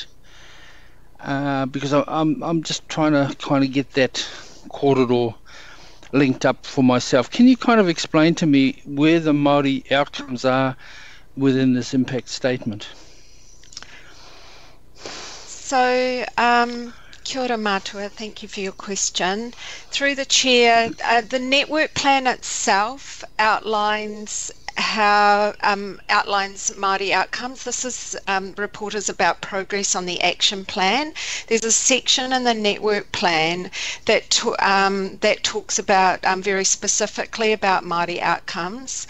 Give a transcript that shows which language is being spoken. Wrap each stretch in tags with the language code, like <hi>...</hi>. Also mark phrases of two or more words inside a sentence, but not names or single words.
<en>Because I'm just trying to kind of get that corridor linked up for myself. Can you kind of explain to me where the Māori outcomes are within this impact statement? So,</en> <mi>kia ora mātua,</mi> <en>thank you for your question. Through the chair, the network plan itself outlines Māori outcomes. This is report is about progress on the action plan. There's a section in the network plan that talks about very specifically about Māori outcomes.</en>